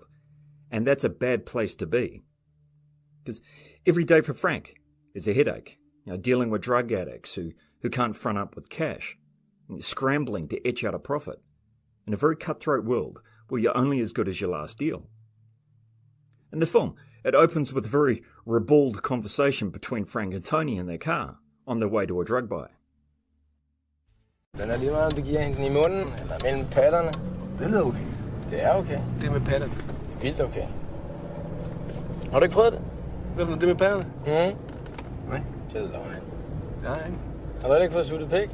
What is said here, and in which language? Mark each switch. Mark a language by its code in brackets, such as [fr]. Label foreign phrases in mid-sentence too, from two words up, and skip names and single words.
[en] And that's a bad place to be. Because every day for Frank is a headache, dealing with drug addicts who can't front up with cash, and scrambling to etch out a profit, in a very cutthroat world where you're only as good as your last deal. In the film, it opens with a very ribald conversation between Frank and Tony in their car on their way to a drug buy. [da] Den lige meget, om du giver hende i munden eller mellem patterne. Det lyder okay. Det er okay. Det med patterne. Det er vildt okay. Har du ikke prøvet det? Hvad for det med patterne? Nej. Det er løgn. Nej. Har du ikke fået suttet pik?